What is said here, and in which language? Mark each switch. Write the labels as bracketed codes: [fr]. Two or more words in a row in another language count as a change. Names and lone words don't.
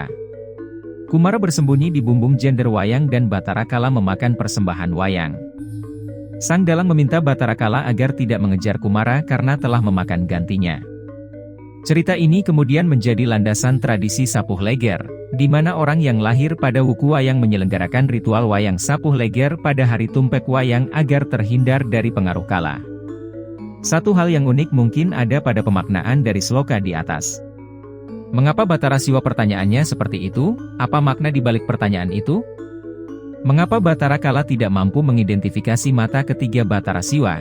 [id] Kumara bersembunyi di bumbung jender wayang dan Batara Kala memakan persembahan wayang. Sang dalang meminta Batara Kala agar tidak mengejar Kumara karena telah memakan gantinya. Cerita ini kemudian menjadi landasan tradisi Sapuh Leger, di mana orang yang lahir pada wuku wayang menyelenggarakan ritual wayang Sapuh Leger pada hari Tumpek Wayang agar terhindar dari pengaruh kala. Satu hal yang unik mungkin ada pada pemaknaan dari sloka di atas. Mengapa Batara Siwa pertanyaannya seperti itu? Apa makna di balik pertanyaan itu? Mengapa Batara Kala tidak mampu mengidentifikasi mata ketiga Batara Siwa?